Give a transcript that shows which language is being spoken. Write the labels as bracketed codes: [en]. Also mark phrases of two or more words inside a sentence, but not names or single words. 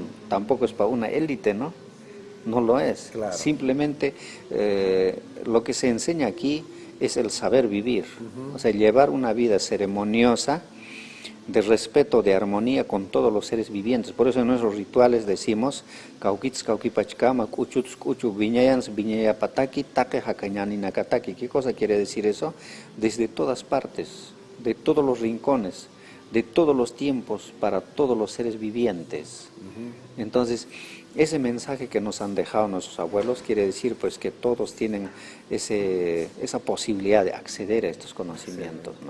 [es] Tampoco es para una élite, ¿no? No lo es. Simplemente lo que se enseña aquí es el saber vivir, o sea, llevar una vida ceremoniosa, de respeto, de armonía con todos los seres vivientes. Por eso en nuestros rituales decimos [ay] Cauquitz, Cauquipachcama, Cuchutz, Cuchu, Viñayans, Viñayapataki, Take, Hacañani, Nakataki. [es] ¿Qué cosa quiere decir eso? Desde todas partes, de todos los rincones, de todos los tiempos, para todos los seres vivientes. Entonces, ese mensaje que nos han dejado nuestros abuelos quiere decir pues que todos tienen esa posibilidad de acceder a estos conocimientos, ¿no?